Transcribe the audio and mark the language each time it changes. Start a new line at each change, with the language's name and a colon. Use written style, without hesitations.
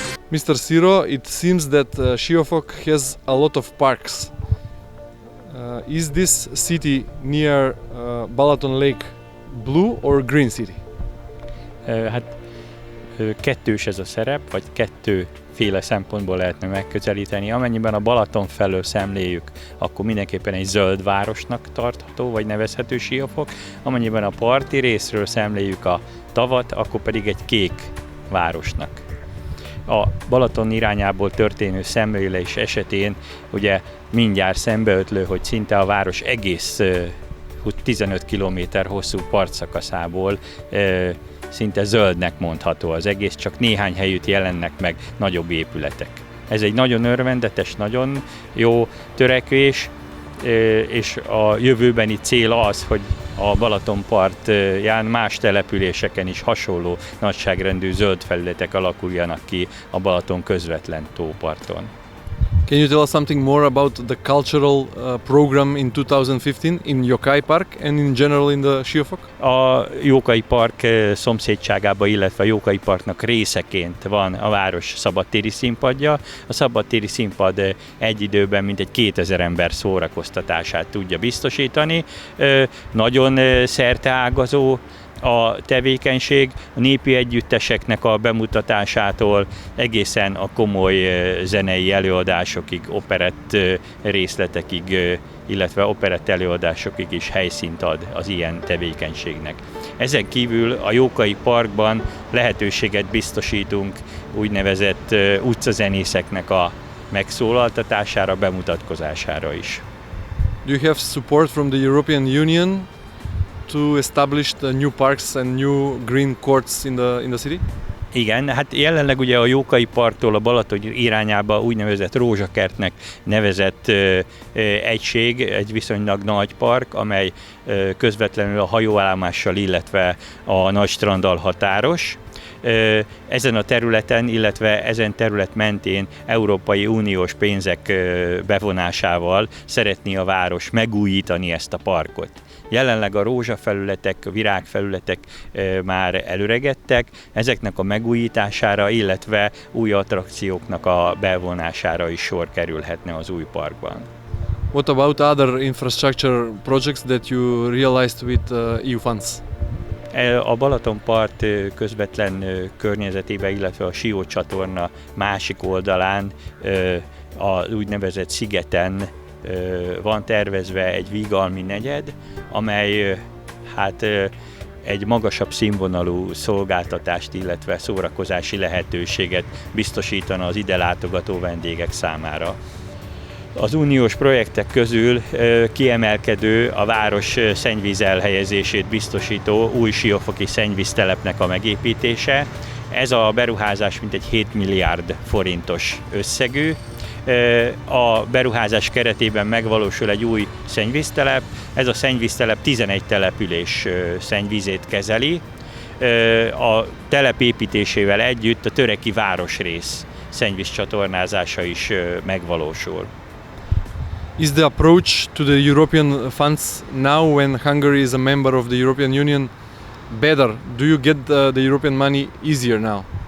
English: Mr. Siro, it seems that Siófok has a lot of parks. Is this city near Balaton Lake blue or green city?
Hungarian: Hát kettős ez a szerep, vagy kettőféle szempontból lehetne megközelíteni. Amennyiben a Balaton felől szemléljük, akkor mindenképpen egy zöld városnak tartható, vagy nevezhető Siófok. Amennyiben a parti részről szemléljük a tavat, akkor pedig egy kék városnak. A Balaton irányából történő szemlélés esetén ugye mindjárt szembeötlő, hogy szinte a város egész 15 km hosszú partszakaszából szinte zöldnek mondható az egész, csak néhány helyütt jelennek meg nagyobb épületek. Ez egy nagyon örvendetes, nagyon jó törekvés, és a jövőbeni cél az, hogy a Balatonpartján más településeken is hasonló nagyságrendű zöld felületek alakuljanak ki a Balaton közvetlen tóparton.
English: Can you tell us something more about the cultural program in 2015 in Jókai Park and in general in the Siófok?
Hungarian: A Jókai Park szomszédságában, illetve a Jókai Parknak részeként van a város szabadtéri színpadja. A szabadtéri színpad egy időben mintegy 2000 ember szórakoztatását tudja biztosítani. Nagyon szerteágazó a tevékenység, a népi együtteseknek a bemutatásától egészen a komoly zenei előadásokig, operett részletekig, illetve operett előadásokig is helyszínt ad az ilyen tevékenységnek. Ezen kívül a Jókai Parkban lehetőséget biztosítunk úgynevezett utcazenészeknek a megszólaltatására, bemutatkozására is.
English: Do you have support from the European Union to establish the new parks and new green courts in the city?
Hungarian: Igen, hát jelenleg ugye a Jókai Parktól a Balaton irányába úgynevezett Rózsakertnek nevezett egység, egy viszonylag nagy park, amely közvetlenül a hajóállomással, illetve a nagy stranddal határos. Ezen a területen, illetve ezen terület mentén Európai Uniós pénzek bevonásával szeretné a város megújítani ezt a parkot. Jelenleg a rózsafelületek, virágfelületek már elöregedtek, ezeknek a megújítására, illetve új attrakcióknak a bevonására is sor kerülhetne az új parkban.
English: What about other infrastructure projects that you realized with EU funds?
Hungarian: A Balatonpart közvetlen környezetében, illetve a Sió csatorna másik oldalán, az úgynevezett szigeten van tervezve egy vígalmi negyed, amely egy magasabb színvonalú szolgáltatást, illetve szórakozási lehetőséget biztosítana az ide látogató vendégek számára. Az uniós projektek közül kiemelkedő a város szennyvíz elhelyezését biztosító új siófoki szennyvíztelepnek a megépítése. Ez a beruházás mintegy 7 milliárd forintos összegű. A beruházás keretében megvalósul egy új szennyvíztelep. Ez a szennyvíztelep 11 település szennyvízét kezeli. A telep építésével együtt a töreki városrész szennyvízcsatornázása is megvalósul.
English: Is the approach to the European funds now when Hungary is a member of the European Union better? Do you get the European money easier now?